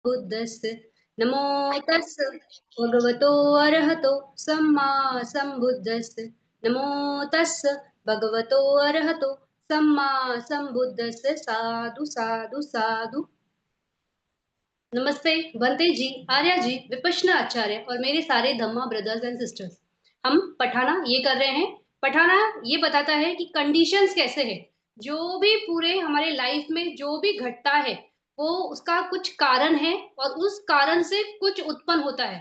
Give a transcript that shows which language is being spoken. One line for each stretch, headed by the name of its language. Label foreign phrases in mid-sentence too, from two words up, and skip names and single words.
Pali: बुद्धस्य नमो तस्य भगवतो अरहतो सम्मा सम्बुद्धस्य नमो तस्य भगवतो अरहतो सम्मा सम्बुद्धस्य साधु साधु साधु।
Hindi: नमस्ते बंते जी, आर्या जी, विपश्यना आचार्य और मेरे सारे धम्मा
English: brothers and sisters.
Hindi: हम पठाना ये कर रहे हैं। पठाना ये बताता है कि कंडीशंस कैसे है, जो भी पूरे हमारे लाइफ में जो भी घटता है वो उसका कुछ कारण है और उस कारण से कुछ उत्पन्न होता है।